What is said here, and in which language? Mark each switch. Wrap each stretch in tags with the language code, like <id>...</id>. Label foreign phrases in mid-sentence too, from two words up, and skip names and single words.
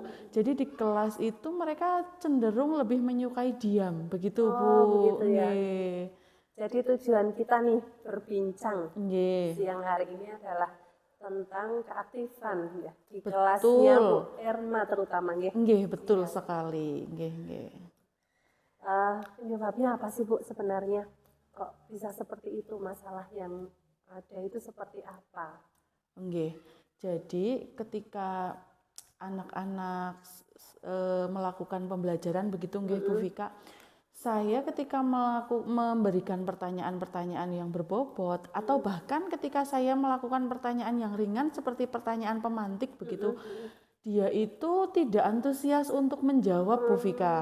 <id>Jadi di kelas itu mereka cenderung lebih menyukai diam begitu Bu. begitu ya. Nggih. Jadi tujuan kita nih berbincang Nggih. siang hari ini adalah tentang keaktifan ya di kelasnya Bu Erma terutama nggih. Nggih, betul sekali. Nggih, nggih. Penyebabnya apa sih Bu sebenarnya? Kok bisa seperti itu, masalah yang ada itu seperti apa? Nggih. Jadi ketika anak-anak melakukan pembelajaran begitu nggih Bu Vika, saya ketika memberikan pertanyaan-pertanyaan yang berbobot atau bahkan ketika saya melakukan pertanyaan yang ringan seperti pertanyaan pemantik begitu, dia itu tidak antusias untuk menjawab Bu Vika.</id>